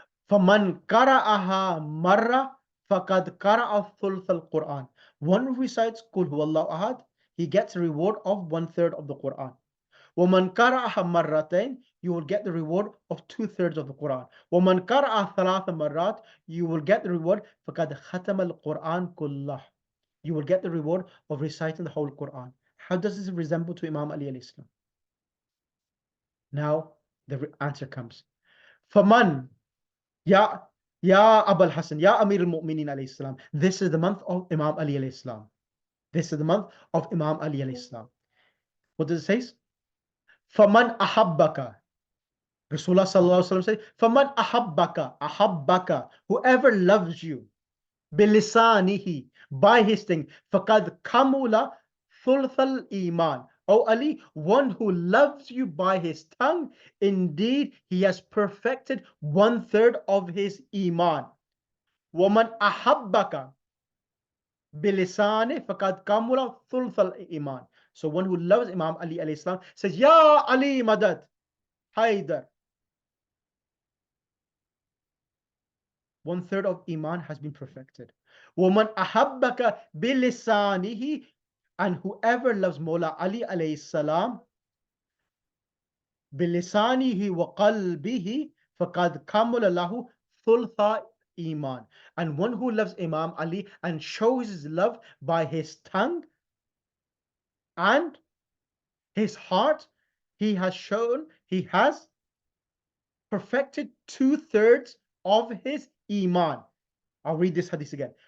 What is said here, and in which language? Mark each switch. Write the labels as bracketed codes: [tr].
[ar] فَمَنْ قَرَأَهَا مَرَّةً فَقَدْ قَرَأَ ثُلْثَ الْقُرْآنِ. [en] One who recites Qul Huwallahu Ahad, he gets a reward of 1/3 of the Quran. [ar] وَمَنْ قَرَأَهَا مَرَّتَيْنِ, [en] you will get the reward of 2/3 of the Quran. [ar] وَمَنْ قَرَأَ ثَلَاثَ مَرَّات, [en] you will get the reward [ar] فَقَدْ خَتَمَ الْقُرْآنِ كُلَّهُ. [en] You will get the reward of reciting the whole Quran. How does this resemble to Imam Ali alayhi salam? Now the answer comes. [ar] فَمَنْ Ya Abul Hasan, Ya Amir al-Mu'minin alayhi salam. [en] This is the month of Imam Ali alayhi salam. This is the month of Imam Ali alayhi salam. What does it say? [ar] فَمَنْ أَحَبَّكَ. [en] Rasulullah sallallahu alaihi wasallam says, [ar] فَمَنْ أَحَبَّكَ. [en] Whoever loves you, bilisanihi, by his thing, [ar] فَقَدْ كَمُلَ ثُلْثَ الْإِيمَانِ. [en] O Ali, one who loves you by his tongue, indeed he has perfected 1/3 of his iman. [ar] وَمَنْ أَحَبَّكَ بِلِسَانِهِ فَقَدْ كَمُلَ ثُلْثَ الْإِيمَانِ. [en] So one who loves Imam Ali alayhi salam says, Ya Ali Madad, Haidar. 1/3 of iman has been perfected. [ar] وَمَنْ أَحَبَّكَ بِلِسَانِهِ, [en] and whoever loves [ar] Mawla Ali alayhi salam بِلِسَانِهِ وَقَلْبِهِ فَقَدْ كَمُلَ لَهُ ثُلْثَ iman. [en] And one who loves Imam Ali and shows his love by his tongue and his heart, he has perfected 2/3 of his iman. I'll read this hadith again.